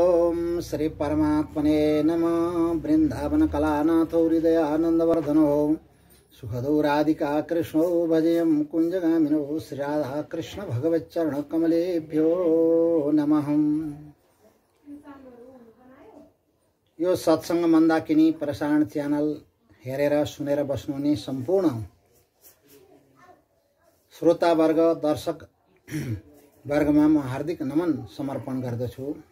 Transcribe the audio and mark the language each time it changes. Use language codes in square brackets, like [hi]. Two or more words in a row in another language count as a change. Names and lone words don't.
[sa] ओम श्री परमात्मने नमः। वृंदावन कलानाथो हृदयानंदवर्धनो सुखदो राधिका कृष्णो भजयं कुंजगामिनो श्री राधा कृष्ण भगवच्चरण कमलेभ्यो नमः। [ne] यो सत्संग मन्दाकिनी प्रसारण च्यानल हेरेर सुनेर बस्नुहुने सम्पूर्ण श्रोतावर्ग दर्शक वर्गमा म हार्दिक नमन समर्पण गर्दछु।